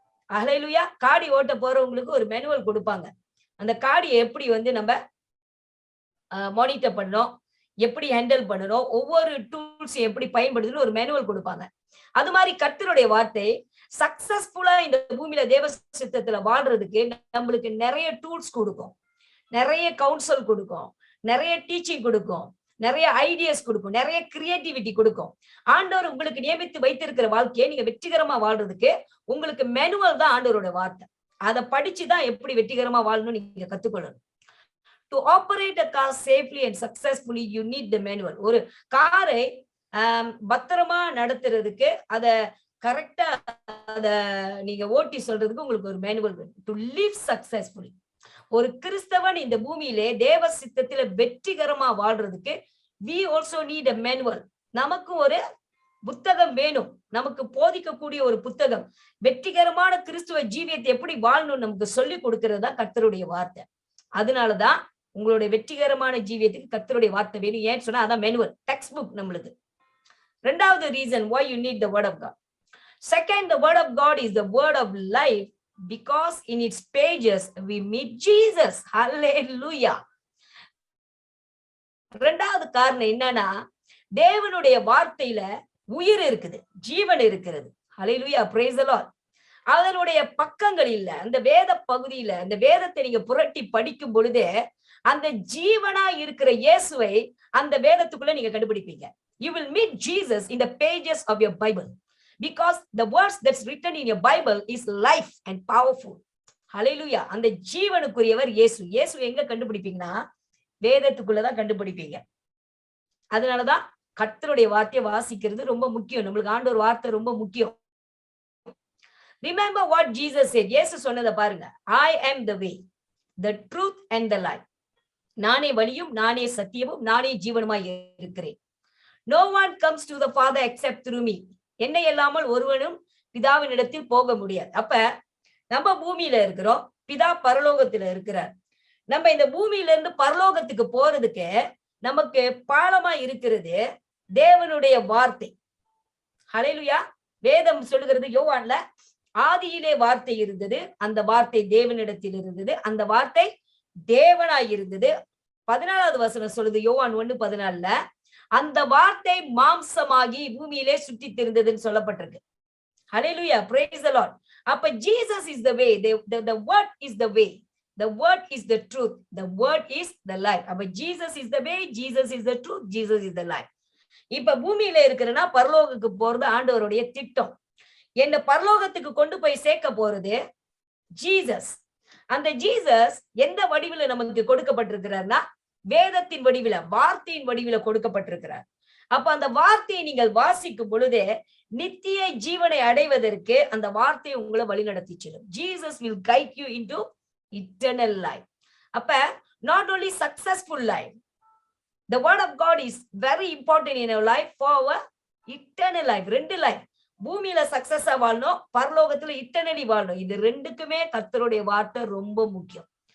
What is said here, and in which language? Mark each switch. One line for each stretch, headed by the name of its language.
Tamil: ஹல்லேலூயா. காடி ஓட்ட போறவங்களுக்கு ஒரு மேனுவல் கொடுப்பாங்க. அந்த காடியை எப்படி வந்து நம்ம மானிட்டர் பண்ணணும், எப்படி ஹேண்டில் பண்ணணும், ஒவ்வொரு டூல்ஸ் எப்படி பயன்படுத்தணும் ஒரு மேனுவல் கொடுப்பாங்க. அது மாதிரி கர்த்தருடைய வார்த்தை சக்சஸ்ஃபுல்லா இந்த பூமியில தேவ சித்தத்துல வாழ்றதுக்கு நம்மளுக்கு நிறைய டூல்ஸ் கொடுக்கும், நிறைய கவுன்சில் கொடுக்கும், நிறைய டீச்சிங் கொடுக்கும், நிறைய ஐடியாஸ் கொடுக்கும், நிறைய கிரியேட்டிவிட்டி கொடுக்கும். ஆண்டவர் உங்களுக்கு நியமித்து வைத்திருக்கிற வாழ்க்கையை நீங்க வெற்றிகரமா வாழ்றதுக்கு உங்களுக்கு மேனுவல் தான் ஆண்டவரோட வார்த்தை. அதை படிச்சுதான் எப்படி வெற்றிகரமா வாழணும்னு நீங்க கத்துக்கொள்ளணும்.
English: To operate a car safely and successfully, you need the manual.
Tamil: ஒரு காரை பத்திரமா நடத்துறதுக்கு அத கரெக்டா அத நீங்க ஓட்டி சொல்றதுக்கு உங்களுக்கு ஒரு மேனுவல் வேணும்.
English: To live successfully,
Tamil: ஒரு கிறிஸ்தவன் இந்த பூமியிலே தேவ சித்தத்தில வெற்றிகரமா வாழ்றதுக்கு
English: we also need a manual.
Tamil: நமக்கு ஒரு புத்தகம் வேணும், நமக்கு போதிக்கக்கூடிய ஒரு புத்தகம். வெற்றிகரமான கிறிஸ்துவ ஜீவியத்தை எப்படி வாழணும் நமக்கு சொல்லி கொடுக்கிறது தான் கர்த்தருடைய வார்த்தை. அதனாலதான் உங்களுடைய வெற்றிகரமான ஜீவியத்துக்கு கர்த்தருடைய வார்த்தை வேணும். ஏன்னு சொன்னா அதான் மேனுவல், டெக்ஸ்ட் புக் நம்மளுக்கு. ரெண்டாவது reason
English: why you need the word of God. Second, the word of God is the word of life because in its pages we meet Jesus. Hallelujah.
Tamil: ரெண்டாவது காரணம் என்னன்னா தேவனுடைய வார்த்தையில உயிர் இருக்குது, ஜீவன் இருக்கிறது.
English: Hallelujah, praise the Lord.
Tamil: அதனுடைய பக்கங்கள் இல்ல, அந்த வேத பகுதியில அந்த வேதத்தை நீங்க புரட்டி படிக்கும் பொழுது அந்த ஜீவனா இருக்கிற இயேசுவை அந்த வேதத்துக்குள்ள நீங்க கண்டுபிடிப்பீங்க.
English: You will meet Jesus in the pages of your Bible because the words that's written in your Bible is life and powerful.
Tamil: Hallelujah. அந்த ஜீவனுக்குரியவர் இயேசு. இயேசு எங்க கண்டுபிடிப்பீங்கன்னா வேதத்துக்குள்ளதான் கண்டுபிடிப்பீங்க. அதனாலதான் கர்த்தருடைய வார்த்தையை வாசிக்கிறது ரொம்ப முக்கியம். நம்மளுக்கு ஆண்டவர் வார்த்தை ரொம்ப முக்கியம்.
English: Remember what Jesus said.
Tamil: இயேசு சொன்னதை பாருங்க.
English: I am the way, the truth and the life.
Tamil: நானே வழியும், நானே சத்தியமும், நானே ஜீவனுமாய் இருக்கிறேன்.
English: No one comes to the Father except through me.
Tamil: என்னை இல்லாமல் ஒருவனும் பிதாவின் இடத்தில் போக முடியாது. அப்ப நம்ம பூமியில இருக்கிறோம், பிதா பரலோகத்துல இருக்கிறார். நம்ம இந்த பூமியில இருந்து பரலோகத்துக்கு போறதுக்கு நமக்கு பாலமா இருக்கிறது தேவனுடைய வார்த்தை. ஹல்லேலூயா. வேதம் சொல்லுகிறது யோவான்ல, ஆதியிலே வார்த்தை இருந்தது, அந்த வார்த்தை தேவனிடத்தில் இருந்தது, அந்த வார்த்தை தேவனாய் இருந்தது. 14வது வசனம் சொல்லுது யோவான் 1:14, அந்த வார்த்தை மாம்சமாகி பூமியிலே சுற்றி திரிந்ததுன்னு சொல்லப்பட்டிருக்கு.
English: Hallelujah, praise the Lord. அப்ப Jesus is the way, the word is the way, the word is the truth, the word is the life. அப்ப Jesus is the way, Jesus is the truth, Jesus is the life.
Tamil: இப்ப பூமியில இருக்கிறனா பரலோகத்துக்கு போறது ஆண்டவருடைய திட்டம். என்ன பரலோகத்துக்கு கொண்டு போய் சேர்க்க போறது ஜீசஸ். அந்த ஜீசஸ் எந்த வடிவில நமக்கு கொடுக்கப்பட்டிருக்கிறார்னா வேதத்தின் வடிவில, வார்த்தையின் வடிவில கொடுக்கப்பட்டிருக்கிறார். அப்ப அந்த வார்த்தையை நீங்கள் வாசிக்கும் பொழுதே நித்திய ஜீவனை அடைவதற்கு அந்த வார்த்தையை உங்களை வழிநடத்தி செல்லும்.
English: Jesus will guide you into eternal life. அப்ப not only successful life, the word of God is very important in our life for our eternal life.
Tamil: ரெண்டு லைஃப், பூமியில சக்சஸா வாழணும், பரலோகத்துல இட்டர்னலி வாழணும். இது ரெண்டுக்குமே கர்த்தருடைய வார்த்தை ரொம்ப முக்கியம்.